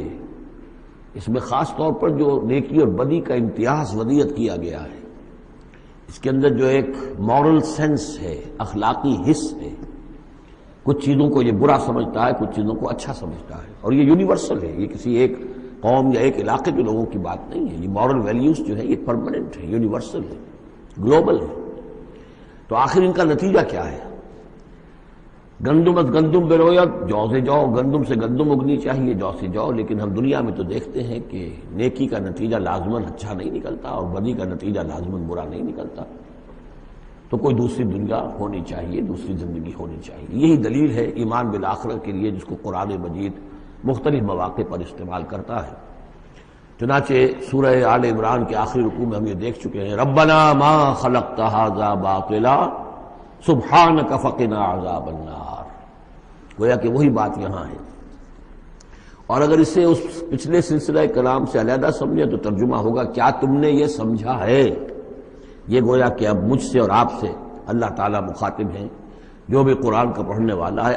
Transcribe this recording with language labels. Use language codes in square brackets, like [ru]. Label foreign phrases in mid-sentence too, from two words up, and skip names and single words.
[ur] اس میں خاص طور پر جو نیکی اور بدی کا امتیاز ودیت کیا گیا ہے، اس کے اندر جو ایک [en] مورل سینس [ur] ہے، اخلاقی حس ہے، کچھ چیزوں کو یہ برا سمجھتا ہے، کچھ چیزوں کو اچھا سمجھتا ہے، اور یہ یونیورسل ہے، یہ کسی ایک قوم یا ایک علاقے کے لوگوں کی بات نہیں ہے۔ یہ [en] مورل ویلیوز [ur] جو ہے یہ پرماننٹ ہے، یونیورسل ہے، گلوبل ہے۔ تو آخر ان کا نتیجہ کیا ہے؟ [fa] گندم از گندم بروید، [ur] جو سے جو، گندم سے گندم اگنی چاہیے، جو سے جو، لیکن ہم دنیا میں تو دیکھتے ہیں کہ نیکی کا نتیجہ لازماً اچھا نہیں نکلتا اور بدی کا نتیجہ لازماً برا نہیں نکلتا۔ تو کوئی دوسری دنیا ہونی چاہیے، دوسری زندگی ہونی چاہیے۔ یہی دلیل ہے ایمان بالآخرت کے لیے، جس کو قرآن مجید مختلف مواقع پر استعمال کرتا ہے۔ چنانچہ سورہ آل عمران کے آخری رکوع میں ہم یہ دیکھ چکے ہیں، [ar] ربنا ما خلقت ھذا باطلا سبحانک فقنا عذاب النار، [ur] گویا کہ وہی بات یہاں ہے۔ اور اگر اسے اس پچھلے سلسلہ کلام سے علیحدہ سمجھے تو ترجمہ ہوگا کیا تم نے یہ سمجھا ہے؟ یہ گویا کہ اب مجھ سے اور آپ سے اللہ تعالیٰ مخاطب ہیں، جو بھی قرآن کا پڑھنے والا ہے۔